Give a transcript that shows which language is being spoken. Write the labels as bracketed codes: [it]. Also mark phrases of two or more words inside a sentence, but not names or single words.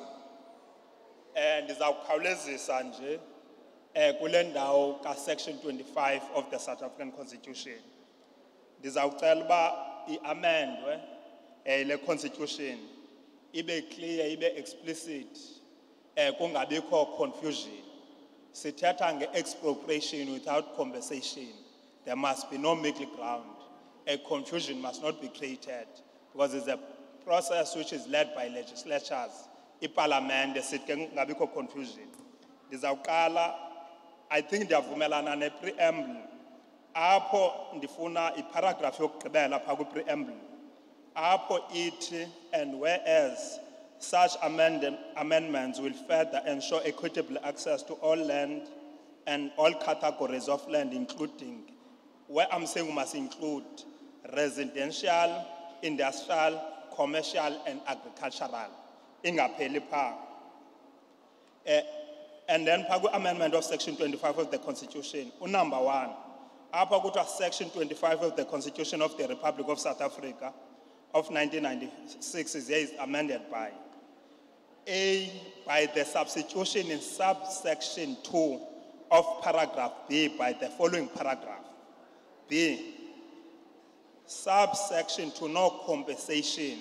[xh] Ndizawukhawulezisa nje kule ndawo [en] ka-section 25 of the South African Constitution. [xh] Ndizawucela uba i-amendwe le constitution ibe clear, ibe explicit, kungabikho confusion. Sithetha nge-expropriation [en] without compensation. There must be no middle ground. A confusion must not be created because it's a process which is led by legislatures. Parliament, [xh] ngabikho confusion. Ndizawuqala, [en] I think [xh] ndiyavumelana ne-preamble. Apho ndifuna iparagraph yokugqibela pha ku-preamble. Apho ithi, [en] and whereas such amendments will further ensure equitable access to all land and all categories of land, including, where I'm saying we must include residential, industrial, commercial, and agricultural. [xh] Ingapheli pha. [en] And then pha amendment of section 25 of the Constitution, number 1. [xh] Apha kuthiwa [en] section 25 of the Constitution of the Republic of South Africa of 1996 is amended by A, by the substitution in subsection 2 of paragraph B by the following paragraph. B, subsection 2, no compensation.